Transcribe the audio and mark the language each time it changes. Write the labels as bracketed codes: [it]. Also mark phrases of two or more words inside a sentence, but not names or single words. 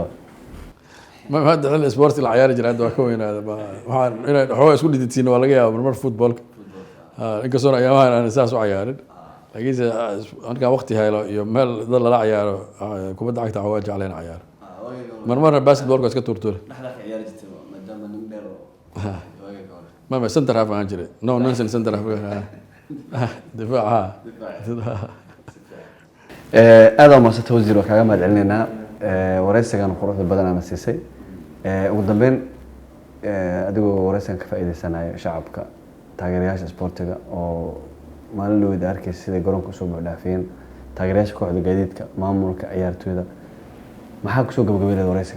[so] ma hadda xilli sporti la ciyaari jiray hadda waa ka weynaada waxaan inay xoog isku dhididsiin waa laga yaabaa marmar footballka inkastoo ayaamahan aan saas u ciyaarin laakiinse markaan waqti helo iyo meel dad lala ciyaaro kubadda cagta waa jecleen ciyaaro marmarna basketballka iska tuurtuure ما [en] center half [so] aan jiray [en] no nonsense center half [so] difaaca aad oo maasata wasiir oo kaaga mahad celinaynaa wareysigan quruxda badan ama siisay ugu dambeyn adigoo wareysigan ka faa'iideysanayo shacabka taageerayaasha sportiga oo maalin loo wada arkay sida garoonka soo buuxdhaafeen taageerayaasha kooxda gaadiidka maamulka ciyaartooyda maxaa ku soo gabagabeeyay wareysiga